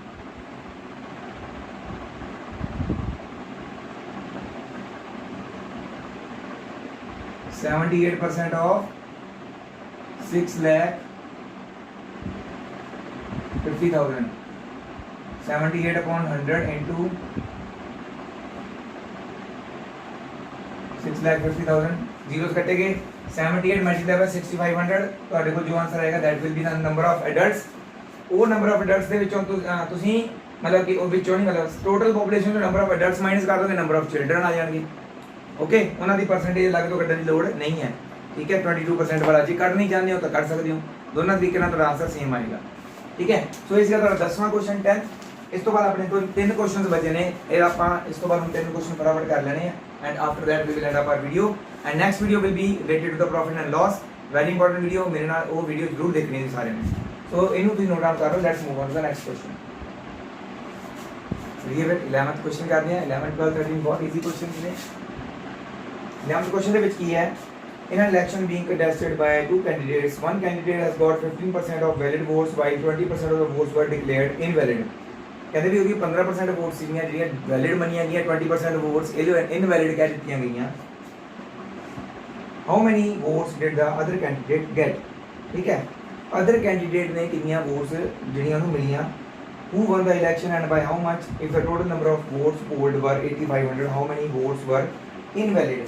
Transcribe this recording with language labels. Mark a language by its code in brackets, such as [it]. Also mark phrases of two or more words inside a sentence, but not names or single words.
[en] %78 ऑफ 6,50,000 78 upon 100 into 6,50,000 जीरोस कटेंगे। 78 multiply by 6,500 [pa] ਤੁਹਾਡੇ ਕੋਲ ਜੋ ਆਨਸਰ ਆਏਗਾ [en] that will be the number of adults। [pa] ਉਹ [en] number of adults [pa] ਦੇ ਵਿੱਚੋਂ ਤੁਸੀਂ ਮਤਲਬ ਕਿ ਉਹ ਵਿੱਚੋਂ ਨਹੀਂ ਮਤਲਬ [en] total population [pa] ਤੋਂ [en] number of adults minus [pa] ਕਰ ਦੋਗੇ, [en] number of children [pa] ਆ ਜਾਣਗੇ। ਓਕੇ, ਉਹਨਾਂ ਦੀ ਪਰਸੈਂਟੇਜ ਅਲੱਗ ਤੋਂ ਕੱਢਣ ਦੀ ਲੋੜ ਨਹੀਂ ਹੈ। ਠੀਕ ਹੈ, 22% ਵਾਲਾ ਜੇ ਕੱਢ ਨਹੀਂ ਚਾਹੁੰਦੇ ਹੋ ਤਾਂ ਕੱਢ ਸਕਦੇ ਹੋ, ਦੋਨਾਂ ਤਰੀਕੇ ਨਾਲ ਤੁਹਾਡਾ ਆਨਸਰ ਸੇਮ ਆਏਗਾ। ਠੀਕ ਹੈ, ਸੋ ਇਸ ਦਾ ਤੁਹਾਡਾ 10ਵਾਂ ਕੁਐਸਚਨ 10th। ਇਸ ਤੋਂ ਬਾਅਦ ਆਪਣੇ ਕੋਲ 3 ਕੁਐਸਚਨਸ ਬਚੇ ਨੇ, ਇਹ ਆਪਾਂ ਇਸ ਤੋਂ ਬਾਅਦ ਹੁਣ 3 ਕੁਐਸਚਨ ਫਟਾਫਟ ਕਰ ਲੈਣੇ ਆ [en] and after that we will end up our video and next video will be related to the profit and loss. very important video, [pa] ਮੇਰੇ ਨਾਲ ਉਹ ਵੀਡੀਓ ਜ਼ਰੂਰ ਦੇਖਣੀ ਹੈ ਸਾਰਿਆਂ ਨੇ। ਸੋ ਇਹਨੂੰ ਤੁਸੀਂ [en] note down [pa] ਕਰ ਲਓ। [en] let's move on to the next question. [pa] ਚਲਿਏ ਫਿਰ 11th ਕੁਐਸਚਨ ਕਰਦੇ ਹਾਂ। 11 12 13 ਬਹੁਤ [en] easy questions [pa] ਨੇ। 11th ਕੁਐਸਚਨ ਦੇ ਵਿੱਚ ਕੀ ਹੈ, [en] in an election being contested by 2 candidates, one candidate has got 15% of valid votes while 20% of the votes were declared invalid। [pa] ਕਹਤੇ ਭੀ ਹੋਗੀ 15% ਵੋਟ ਸੀਗੀਆਂ ਜਿਹੜੀਆਂ ਵੈਲਿਡ ਮੰਨੀਆਂ ਗਈਆਂ, 20% ਵੋਟਸ ਇਹ ਜੋ ਇਨਵੈਲਿਡ ਕਹਿ ਦਿੱਤੀਆਂ ਗਈਆਂ। [en] how many votes did the other candidate get. [pa] ਠੀਕ ਹੈ, [en] other candidate [pa] ਨੇ ਕਿੰਨੀਆਂ ਵੋਟਸ ਜਿਹੜੀਆਂ ਉਹਨੂੰ ਮਿਲੀਆਂ। [en] who won the election and by how much if the total number of votes polled were 8500 how many votes were invalid.